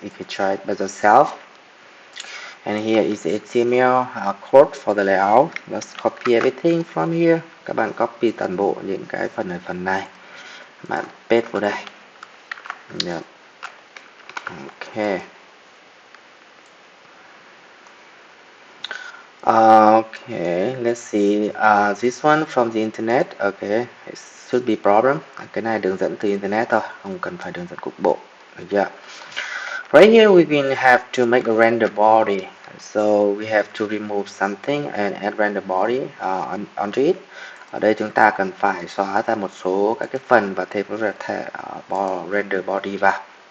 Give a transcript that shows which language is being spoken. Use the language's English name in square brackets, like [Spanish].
[English] If you try it by yourself, and here is the HTML code for the layout. Let's copy everything from here. [Vietnamese] Các bạn copy toàn bộ những cái phần ở phần này, bạn paste vào đây. Yep. Okay. [English] Okay, let's see. This one from the internet. Okay, it should be problem. [Vietnamese] Cái này đường dẫn từ internet thôi, không cần phải đường dẫn cục bộ. Yeah. [English] Right here we will have to make a render body. So we have to remove something and add render body onto it. [Vietnamese] Ở đây chúng ta cần phải xóa ra một số các cái phần và thêm một thể render body vào.